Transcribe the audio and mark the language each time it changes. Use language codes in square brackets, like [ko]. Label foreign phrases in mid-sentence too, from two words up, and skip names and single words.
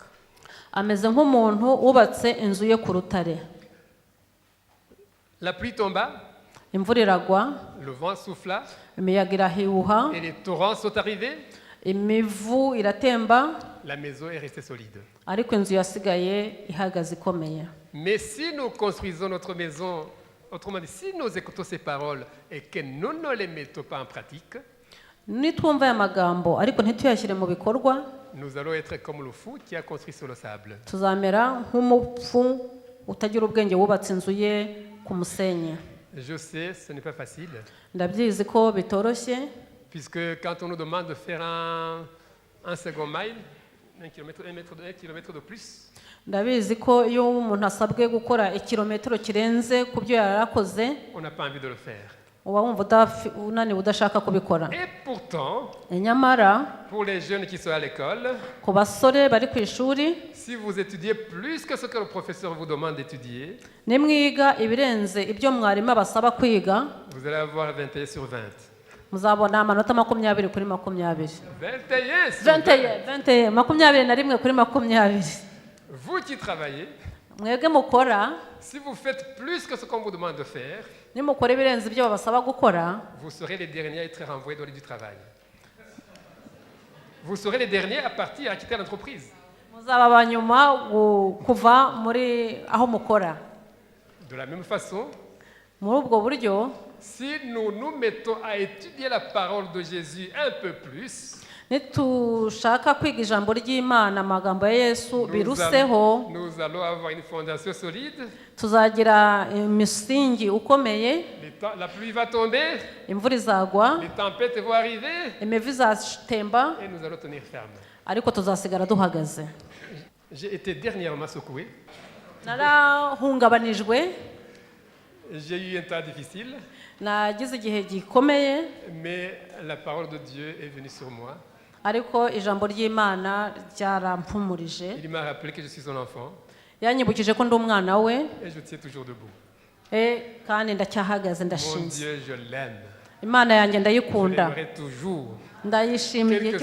[rw] ameze nk'umuntu wubatse inzu ye ku rutare. [fr] La pluie tomba, [rw] imvura iragwa, [fr] le vent souffla [rw] imiyaga irahihuha, [fr] et les torrents sont arrivés. [rw] imivu iratemba, [fr] La maison est restée solide. [rw] ariko inzu yasigaye ihagaze ikomeye. [fr] Mais si nous construisons notre maison, autrement dit, si nous écoutons ces paroles et que nous ne les mettons pas en pratique, [rw] nitwumva aya magambo ariko ntituyashyire mu bikorwa, [fr] nous allons être comme le fou qui a construit sur le sable. [rw] tuzamera nk'umupfu utagira ubwenge wubatse inzu ye ku musenyi. [fr] Je sais, ce n'est pas facile, [rw] ndabyizi ko bitoroshye, [fr] puisque quand on nous demande de faire un second mile, 1 kilomètre de plus, [rw] ndabizi ko iyo umuntu asabwe gukora ikirometero kirenze ku byo yarakoze, [fr] on n'a pas envie de le faire. [rw] uba wumva unaniwe udashaka kubikora. [fr] Et pourtant, [rw] nyamara [fr] pour les jeunes qui sont à l'école, [rw] ku basore bari ku ishuri, [fr] si vous étudiez plus que ce que le professeur vous demande d'étudier, [rw] nimwiga ibirenze ibyo mwarimu abasaba kwiga, [fr] vous allez avoir 21 sur 20. [rw] muzabona amanota 20 kuri 20. [fr] 21 sur 20. [rw] 21 kuri 20. [fr] Vous qui travaillez, [rw] mwebwe mukora, [fr] si vous faites plus que ce qu'on vous demande de faire, [rw] nimukora ibirenze ibyo babasaba gukora, [fr] vous serez les derniers à être renvoyés dans le lit du travail. Vous serez les derniers à partir, à quitter l'entreprise. [rw] muzaba abanyuma kuva muri aho mukora. [fr] De la même façon, [rw] muri ubwo buryo, [fr] si nous nous mettons à étudier la parole de Jésus un peu plus, [rw] nitushaka kwiga ijambo ry'Imana, amagambo ya Yesu biruseho, [fr] nous allons avoir une fondation solide. [rw] tuzagira imisingi ukomeye, [fr] La pluie va tomber, [rw] imvura izagwa, [fr] les tempêtes vont arriver, [rw] imivu izatemba, [fr] et nous allons tenir ferme. [rw] ariko tuzasigara duhagaze. [fr] J'ai été dernièrement secoué. [rw] narahungabanijwe, [fr] J'ai eu un temps difficile, [rw] nagize igihe gikomeye, [fr] mais la parole de Dieu est venue sur moi. [rw] ariko ijambo ry'Imana ryarampumurije [fr] Il m'a rappelé que je suis son enfant [rw] yanyibukije ko ndi umwana we [fr] et je tiens toujours debout. [rw] kandi ndacyahagaze [fr] Mon [rw] ndashinze. [fr] Dieu, je l'aime. [rw] Imana yanjye [fr] Je [rw] ndayikunda [fr] l'aimerai toujours. [rw] ndayishimiye [fr] Quelles